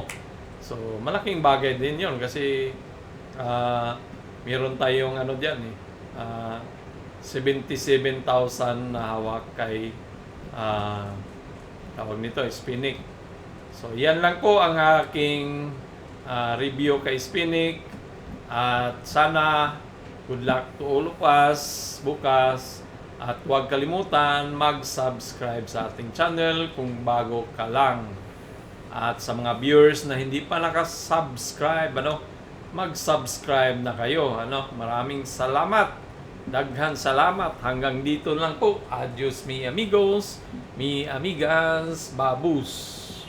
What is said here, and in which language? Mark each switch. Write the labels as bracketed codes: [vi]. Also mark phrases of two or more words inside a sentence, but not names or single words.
[tl] So malaking bagay din yon kasi meron tayong ano diyan, 77,000 na hawak kay tawag nito, Spinik. So yan lang po ang aking review kay Spinik. At sana [en] good luck to all of us [tl] bukas. At huwag kalimutan mag-subscribe sa ating channel kung bago ka lang. At sa mga viewers na hindi pa nakasubscribe, ano, mag-subscribe na kayo, ano. Maraming salamat. [ceb] Daghan salamat. [tl] Hanggang dito lang po. [es] Adios mi amigos, mi amigas, babus.